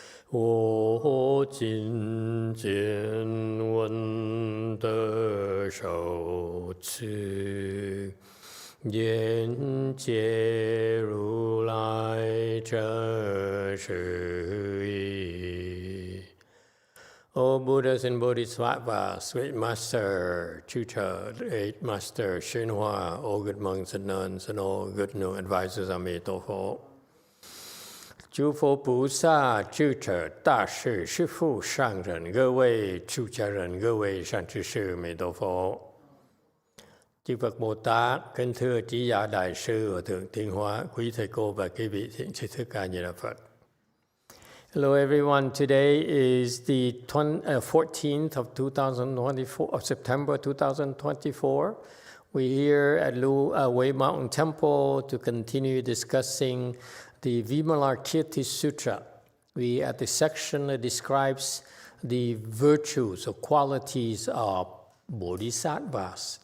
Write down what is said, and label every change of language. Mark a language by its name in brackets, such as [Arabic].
[Chinese] 我今见闻得受持，愿解如来真实义。 [English] O Buddhas and Bodhisattvas, great Master Tutor, great Master YongHua, all good monks and nuns, and all good new advisors, Emitofuo. [Chinese] 诸佛菩萨、智者、大士、师父、上人，各位出家人，各位善知识，弥陀佛。 [Vietnamese] Chư Phật Bồ Tát, kính thưa trí giả đại sư và thượng tiên hóa, quý thầy cô và quý vị thiện tri thức A Di Đà Phật. [English] Hello everyone. Today is the 14th of 2024 of September 2024. We're here at Wei Mountain Temple to continue discussing the Vimalakirti Sutra. We at the section that describes the virtues or qualities of bodhisattvas.